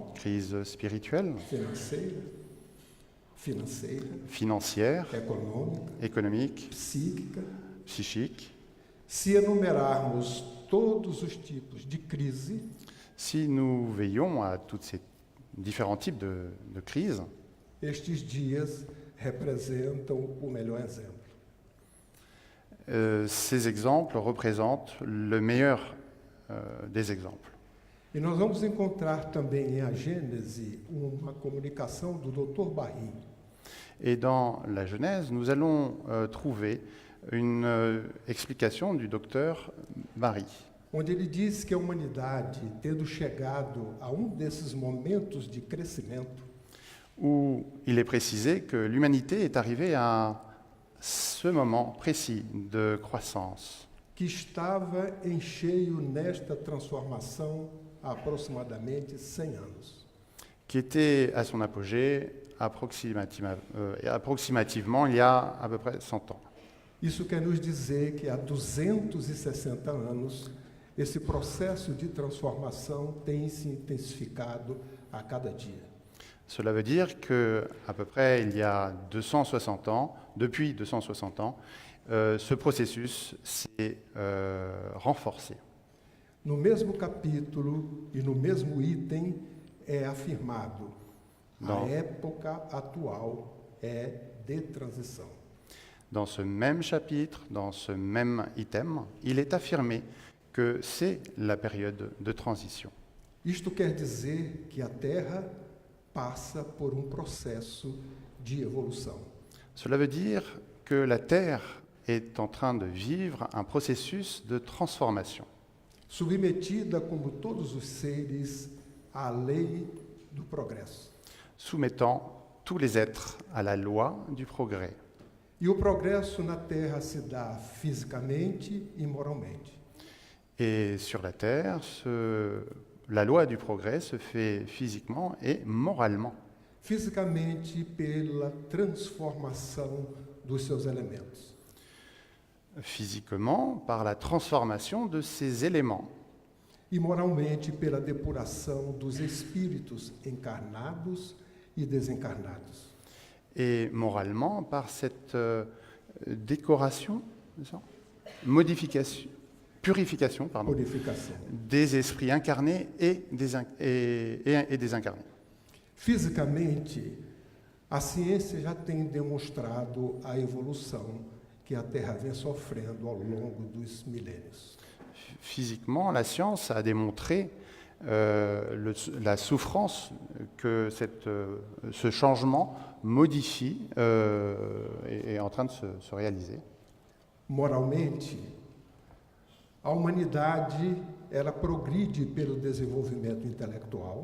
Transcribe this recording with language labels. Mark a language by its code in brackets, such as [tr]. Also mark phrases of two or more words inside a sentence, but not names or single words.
[fr] crise spirituelle, [pt] financeira, [fr] financière, [pt] econômica, [fr] économique, [pt] psíquica. [fr] psychique. [pt] Se enumerarmos todos os tipos de crise, [fr] Si nous veillons à tous ces différents types de crises, [pt] estes dias representam o melhor exemplo. [fr] ces exemples représentent le meilleur des exemples. [pt] E nós vamos encontrar também em A Gênese uma comunicação do Dr. Barry, [fr] Et dans la Genèse, nous allons trouver une explication du docteur Barry. [pt] onde ele diz que a humanidade, tendo chegado a desses momentos de crescimento, [fr] où il est précisé que l'humanité est arrivée à ce moment précis de croissance, [pt] que estava em cheio nesta transformação há aproximadamente 100 anos. [fr] qui était à son apogée approximativement il y a à peu près 100 ans. [pt] Isso quer nos dizer que há 260 anos, esse processo de transformação tem se intensificado a cada dia. [fr] Cela veut dire qu'à peu près il y a 260 ans, depuis 260 ans, ce processus s'est renforcé. [pt] No mesmo capítulo e no mesmo item é afirmado: Não. a época atual é de transição. [fr] Dans ce même chapitre, dans ce même item, il est affirmé que c'est la période de transition. [pt] Isto quer dizer que a Terra passa por processo de evolução. [fr] Cela veut dire que la Terre est en train de vivre un processus de transformation, [pt] Submetida, como todos os seres, à lei do progresso. [fr] soumettant tous les êtres à la loi du progrès. [pt] E o progresso na Terra se dá fisicamente e moralmente. [fr] Et sur la Terre, la loi du progrès se fait physiquement et moralement. [pt] Fisicamente, pela transformação dos seus elementos. [fr] Physiquement, par la transformation de ces éléments. [pt] E moralmente, pela depuração dos espíritos encarnados e desencarnados. [fr] Et moralement, par cette décoration, c'est ça modification, purification, pardon, [pt] Purificação. [fr] des esprits incarnés et désincarnés. [pt] Fisicamente, a ciência já tem demonstrado a evolução que a Terra vem sofrendo ao longo dos milênios. [fr] Physiquement, la science a démontré la souffrance que ce changement modifie est en train de se réaliser. [pt] Moralmente, a humanidade ela progride pelo desenvolvimento intelectual,